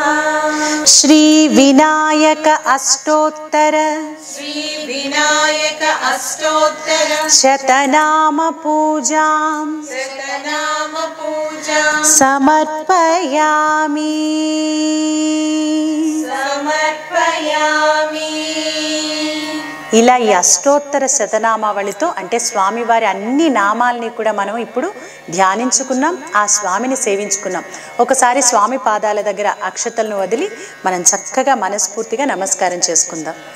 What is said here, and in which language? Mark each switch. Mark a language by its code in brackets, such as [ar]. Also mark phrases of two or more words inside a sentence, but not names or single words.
[sa] श्रीविनायक अष्टोत्तर श्रीविनायक अष्टोत्तर शतनाम पूजां शतनाम पूजां समर्पयामि समर्पयामि [te] ఇలా ఈ అష్టోత్తర శతనామావళితో అంటే స్వామివారి అన్ని నామాల్ని కూడా మనం ఇప్పుడు ధ్యానించుకున్నాం, ఆ స్వామిని సేవించుకున్నాం. ఒకసారి స్వామి పాదాల దగ్గర అక్షతలను వదిలి మనం చక్కగా మనస్ఫూర్తిగా నమస్కారం చేసుకుందాం.